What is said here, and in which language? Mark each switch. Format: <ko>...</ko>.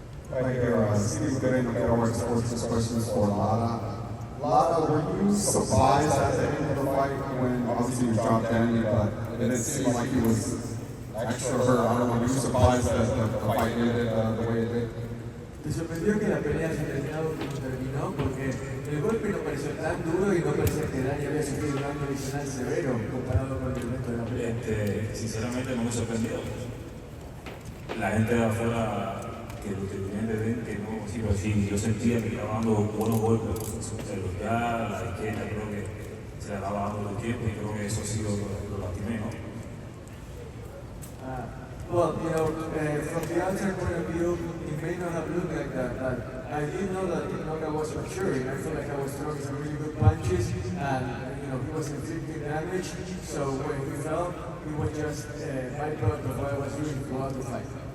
<en>Right here, Steve Gooding with Network Sports. This question is for Lara. Lara, were you surprised at the end of the fight when obviously you dropped Danny, but it didn't seem like he was extra hurt? I don't know, were you surprised that the fight ended the way it did?</en> <es>¿Te sorprendió que la pelea haya terminado como terminó? Porque el golpe no pareció tan duro y no parecía que Dani había sufrido un daño adicional severo comparado con el resto de la pelea. Sinceramente no me sorprendió. La gente de afuera, que los televidentes ven que no, sí, pero sí, yo sentía que estaba dando buenos golpes, ya a la izquierda creo que se le estaba dando el tiempo y creo que eso sí lo lastimé, ¿no?</es> <en>Well, you know, from the outside point of view, it may not have looked like that, but I did know that the knockout was maturing. I felt like I was throwing some really good punches, and you know, he was inflicting damage. So when he fell, he was just byproduct of what I was doing throughout the fight.</en>